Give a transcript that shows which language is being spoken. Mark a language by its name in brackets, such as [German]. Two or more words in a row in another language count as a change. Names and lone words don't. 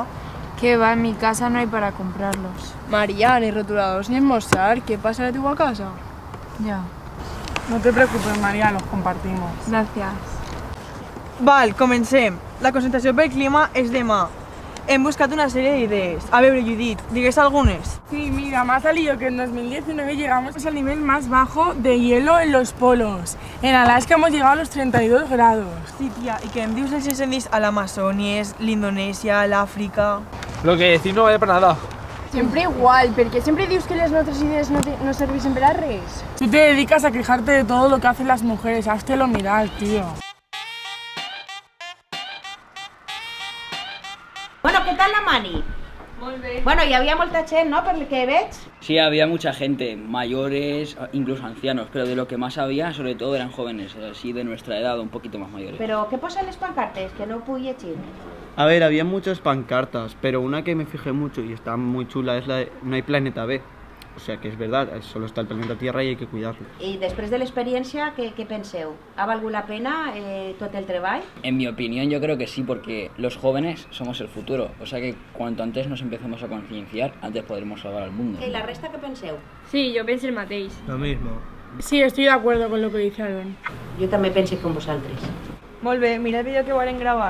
[Spanish] Que va, en mi casa no hay para comprarlos. María, ni rotuladors ni almorzar. ¿Qué pasa de tu casa? Ya. No te preocupes, María, los compartimos. Gracias. [Catalan] Val, comencem. La concentració pel clima és demà. Hem buscat una sèrie d'idees. A veure, Judit, digues algunes. [Spanish] Sí, mira, me ha salido que en 2019 llegamos al nivel más bajo de hielo en los polos. En Alaska hemos llegado a los 32 grados. [Catalan] Sí, tia, i què em dius dels incendis a l'Amazònia, l'Indonèsia, l'Àfrica? [Spanish] Lo que decís no vale para nada. Siempre igual, porque siempre [Catalan] dius que les nostres idees no serveixen per a res. [Spanish] Tú te dedicas a quejarte de todo lo que hacen las mujeres. Háztelo mirar, tío. [Catalan] Bueno, què tal la Mani? Molt bé. Bueno, hi havia molta gent, no?, per el que veig. Sí, [Spanish] había mucha gente, mayores, incluso ancianos, pero de lo que más había, sobre todo, eran jóvenes, así de nuestra edad, un poquito más mayores. [Catalan] Però què posa en les pancartes? Que no ho puc llegir. [Spanish] A ver, había muchas pancartas, pero una que me fijé mucho y está muy chula es la de no hay planeta B. O sea que es verdad, solo está el planeta Tierra y hay que cuidarlo. [Catalan] I després de l'experiència, què penseu? Ha valgut la pena tot el treball? [Spanish] En mi opinión, yo creo que sí, porque los jóvenes somos el futuro. O sea que cuanto antes nos empecemos a concienciar, antes podremos salvar al mundo. [Catalan] I la resta què penseu? Sí, jo penso el mateix. [Spanish] Lo mismo. Sí, estoy de acuerdo con lo que dice Aaron. [Catalan] Jo també penso com vosaltres. Molt bé, mira el vídeo que volen gravar.